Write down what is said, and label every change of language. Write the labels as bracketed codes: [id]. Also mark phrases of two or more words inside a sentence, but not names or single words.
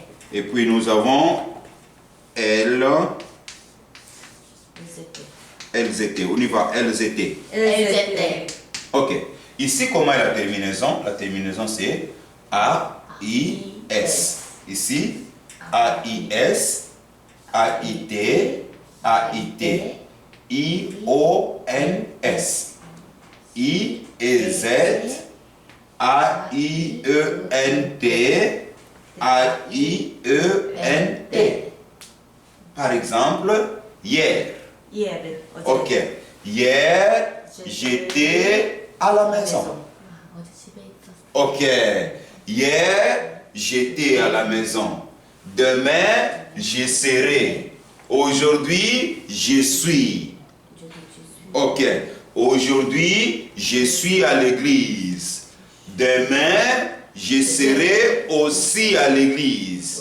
[fr] Et puis nous avons elles. Ils étaient. Elles étaient. On y va. Elles étaient. Elles étaient. Ok. Ici, comment est la terminaison? La terminaison, c'est A-I-S. Ici, A-I-S, A-I-T, A-I-T, I-O-N-S. I-E-Z, A-I-E-N-T, A-I-E-N-T. Par exemple, hier. Hier. Ok. Hier, j'étais à la maison. [ko] 어제 집에 있었어. [fr] Ok. Hier, j'étais à la maison. Demain, je serai. Aujourd'hui, je suis. Ok. Aujourd'hui, je suis à l'église. Demain, je serai aussi à l'église.